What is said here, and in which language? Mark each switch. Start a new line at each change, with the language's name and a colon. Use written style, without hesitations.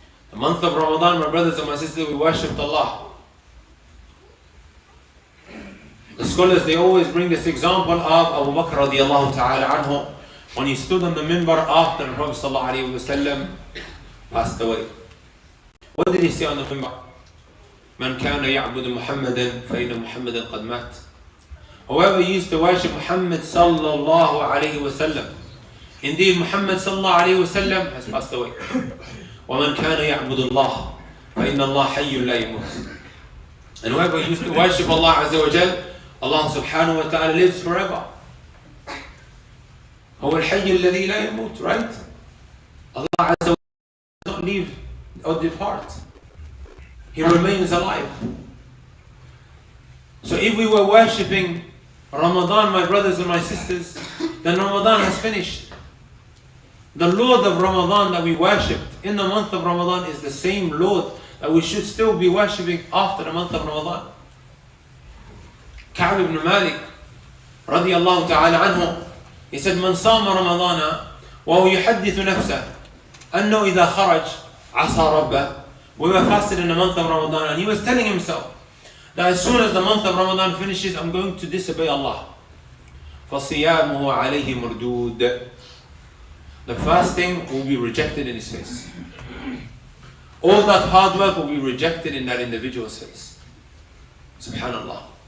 English: The month of Ramadan, my brothers and my sisters, we worshipped Allah. The scholars, they always bring this example of Abu Bakr radiallahu ta'ala anhu, when he stood on the minbar after the Prophet sallallahu alayhi wa sallam passed away. What did he say on the minbar?
Arabic: من كان يعبد محمدا فإن محمدا قد مات.
English: Whoever used to worship Muhammad sallallahu alayhi wa sallam, indeed Muhammad sallallahu alayhi wa sallam has passed away.
Arabic: ومن كان يعبد الله فإن الله حي لا يموت.
English: And whoever used to worship Allah Azza wa Jal, Allah subhanahu wa ta'ala lives forever.
Arabic: هو الحي الذي لا يموت,
English: right? Allah Azza wa Jal does not leave or depart. He remains alive. So if we were worshipping Ramadan, my brothers and my sisters, then Ramadan has finished. The Lord of Ramadan that we worshipped in the month of Ramadan is the same Lord that we should still be worshipping after the month of Ramadan. Ka'b ibn Malik radiyallahu ta'ala anhu, he said,
Arabic: من صام رمضان وهو يحدث نفسه أنه إذا خرج عصى ربه.
English: We were fasted in the month of Ramadan, and he was telling himself that as soon as the month of Ramadan finishes, I'm going to disobey Allah.
Arabic: فَصِيَامُهُ عَلَيْهِ مُرْدُودٌ.
English: The fasting will be rejected in his face. All that hard work will be rejected in that individual's face. Subhanallah.